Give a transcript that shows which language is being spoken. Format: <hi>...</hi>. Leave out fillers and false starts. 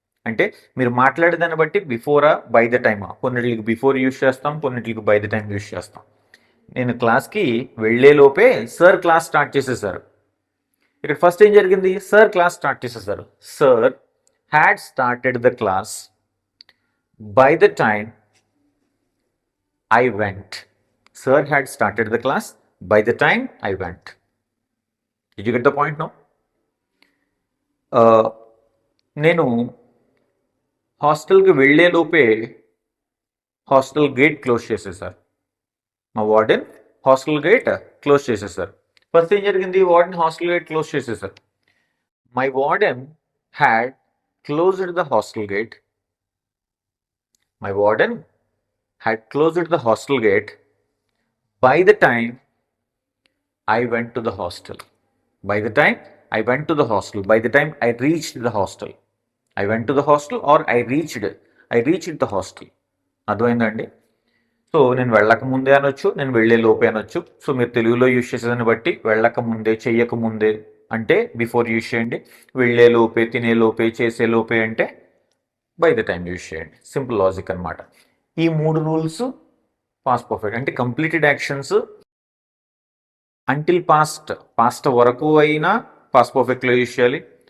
<te>అంటే మీరు మాట్లాడే దాన్ని బట్టి బిఫోరా బై ద టైమా, కొన్నిటికి బిఫోర్ యూజ్ చేస్తాం, కొన్నిటికి బై ద టైం యూజ్ చేస్తాం. నేను క్లాస్కి వెళ్ళే లోపే సార్ క్లాస్ స్టార్ట్ చేసేసారు. ఇక్కడ ఫస్ట్ ఏం జరిగింది, సార్ క్లాస్ స్టార్ట్ చేసేసారు.</te> <en>Sir had started the class by the time I went. Sir had started the class by the time I went. Did you get the point now?</en> <te>నేను హాస్టల్కి వెళ్ళే లోపే hostel gate close చేసేసారు. మా warden hostel gate close చేసేసారు. First ఏం జరిగింది, warden hostel gate close చేసేసారు.</te> <en>My warden had closed the hostel gate. My warden had closed the hostel gate by the time I went to the hostel. By the time I went to the hostel. By the time I reached the hostel. I went to the hostel or I reached the hostel.</en> <te>అర్థమైందండి? So నేను వెళ్ళక ముందే అనొచ్చు, నేను వెళ్ళే లోపే అనొచ్చు. So మీరు తెలుగులో యూజ్ చేసేదాన్ని బట్టి వెళ్ళక ముందే, చెయ్యక ముందే అంటే బిఫోర్ యూజ్ చేయండి. వెళ్ళే లోపే, తినే లోపే, చేసే లోపే అంటే బై ద టైం యూజ్ చేయండి. సింపుల్ లాజిక్ అనమాట. ఈ 3 రూల్స్ పాస్ట్ పర్ఫెక్ట్. అంటే కంప్లీటెడ్ యాక్షన్స్ అంటిల్ పాస్ట్ వరకు అయినా పాస్ట్ పర్ఫెక్ట్లో యూజ్ చేయాలి.</te>